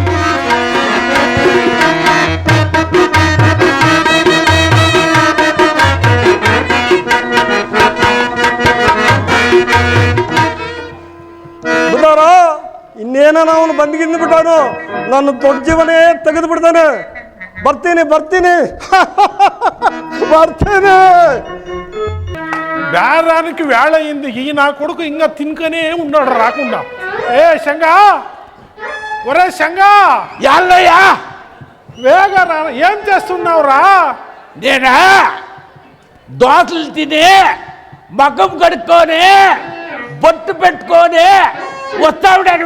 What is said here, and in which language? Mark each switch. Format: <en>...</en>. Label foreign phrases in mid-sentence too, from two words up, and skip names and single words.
<kn>ಬುಧಾರ ಇನ್ನೇನ ಅವನು ಬಂದ್ಗಿಂದು ಬಿಟ್ಟಾನು. ನನ್ನ ದೊಡ್ಡ ಜೀವನೇ ತೆಗೆದು ಬಿಡ್ತಾನೆ. ಬರ್ತೀನಿ ಬರ್ತೀನಿ ಬರ್ತೀನಿ.</kn> <te>బేరానికి వేళ అయింది. ఈ నా కొడుకు ఇంకా తినుకనే ఉన్నాడు రాకుండా. ఏ శంగా, ఒరే శంగా, యాళ్ళయ్యా వేగా రా. ఏం చేస్తున్నావురా? నేనా దోసలు తిని మగ్గం కడుక్కొని బొట్టు పెట్టుకొని వస్తావుడాను.</te>